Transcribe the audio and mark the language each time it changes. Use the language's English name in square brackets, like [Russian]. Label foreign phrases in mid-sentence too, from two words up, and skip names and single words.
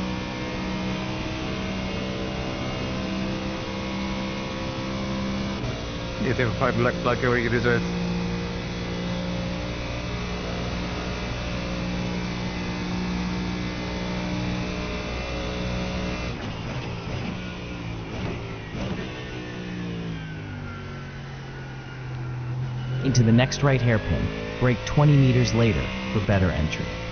[Greek] Γιατί έχω φάει [English] black flag [Greek] και εγώ γυρίζω έτσι. [English] Into the next right hairpin, brake 20 meters later for better entry.